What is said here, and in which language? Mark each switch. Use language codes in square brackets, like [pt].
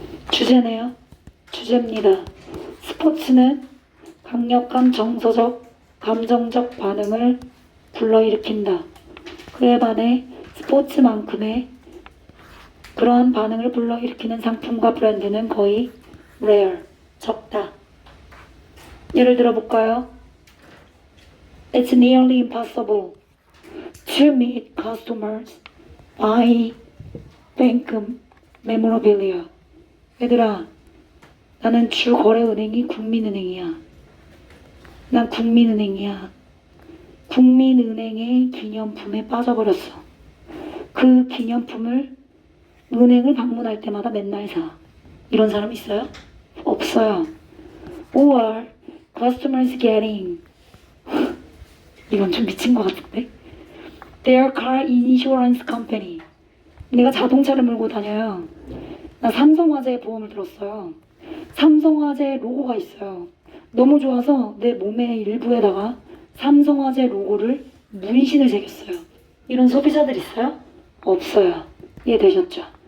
[ko] 주제네요. 주제입니다. 스포츠는 강력한 정서적, 감정적 반응을 불러일으킨다. 그에 반해 스포츠만큼의 그러한 반응을 불러일으키는 상품과 브랜드는 거의 rare, 적다. 예를 들어 볼까요? [en] It's nearly impossible to meet customers by bank memorabilia. [ko] 얘들아, 나는 주 거래 은행이 국민은행이야. 난 국민은행이야. 국민은행의 기념품에 빠져버렸어. 그 기념품을 은행을 방문할 때마다 맨날 사. 이런 사람 있어요? 없어요. [en] Or customers getting [ko] 이건 좀 미친 것 같은데? [en] Their car insurance company. [ko] 내가 자동차를 몰고 다녀요. 나 삼성화재 보험을 들었어요. 삼성화재 로고가 있어요. 너무 좋아서 내 몸의 일부에다가 삼성화재 로고를 문신을 새겼어요. 이런 소비자들 있어요? 없어요. 이해되셨죠?